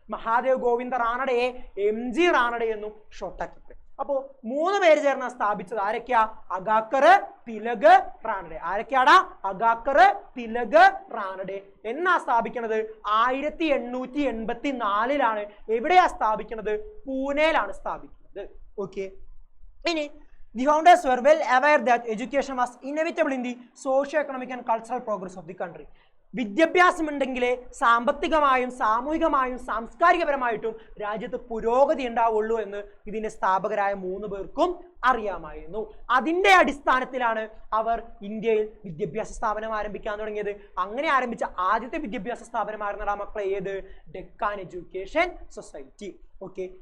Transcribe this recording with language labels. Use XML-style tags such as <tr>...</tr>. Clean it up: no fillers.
<ml>Mahadev Govinda റാനഡയെ MG Ranade എന്നും ഷോർട്ടാക്കി പറയും. അപ്പോ 3 പേര് ചേർന്ന് സ്ഥാപിച്ചത് ആരൊക്കെയാ? അഗാക്കർ, തിലക്, റാനഡെ. ആരൊക്കെയാടാ? അഗാക്കർ, തിലക്, റാനഡെ എന്നാ സ്ഥാപിക്കുന്നത് 1884 എവിടെയാ സ്ഥാപിക്കുന്നത്? പൂനെയിലാണ് സ്ഥാപിക്കുന്നത്. ഓക്കെ.</ml> <en>ഇനി the founders were well aware that education was inevitable in the socio-economic and cultural progress of the country.</en> <ml>വിദ്യാഭ്യാസം ഉണ്ടെങ്കിലേ സാമ്പത്തികമായും സാമൂഹികമായും സാംസ്കാരികപരമായിട്ടും രാജ്യത്ത് പുരോഗതി ഉണ്ടാവുള്ളൂ എന്ന് ഇതിന്റെ സ്ഥാപകരായ 3 പേർക്കും അറിയാമായിരുന്നു. അതിന്റെ അടിസ്ഥാനത്തിലാണ് അവർ ഇന്ത്യയിൽ വിദ്യാഭ്യാസ സ്ഥാപനം ആരംഭിക്കാൻ തുടങ്ങിയത്. അങ്ങനെ ആരംഭിച്ച ആദ്യത്തെ വിദ്യാഭ്യാസ സ്ഥാപനമായിരുന്നടാ മക്കളെ ഏത്? Deccan education society. ഓക്കെ.</ml>